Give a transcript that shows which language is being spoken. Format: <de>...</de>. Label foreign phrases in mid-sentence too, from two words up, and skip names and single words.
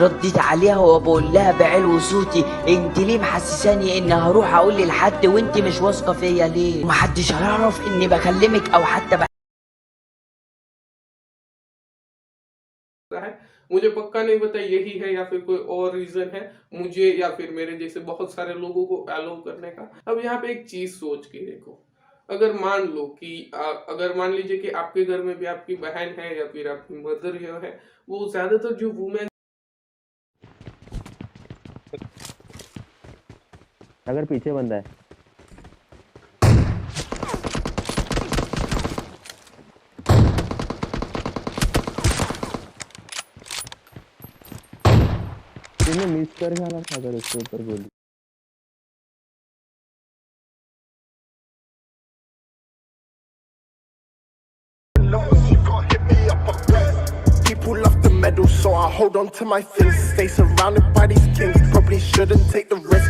<ar>رديت عليها وبقول لها بعلو صوتي انت ليه محسساني ان هروح اقول لحد وانت مش واثقة فيا ليه؟ ومحدش هيعرف اني بكلمك او حتى</ar> <hi>मुझे पक्का नहीं पता यही है या फिर कोई और रीजन है मुझे या फिर मेरे जैसे बहुत सारे लोगों को अलाउ करने का। अब यहाँ पे एक चीज सोच के देखो, अगर मान लो कि अगर मान लीजिए कि आपके घर में भी आपकी बहन है या फिर आपकी मदर है, वो ज्यादातर जो वुमेन अगर पीछे बंदा है तुमने मिस कर जाना था अगर उसके ऊपर गोली।</hi> <en>People love the medal, so I hold on to my things. Stay surrounded by these kings, probably shouldn't take the risk.</en>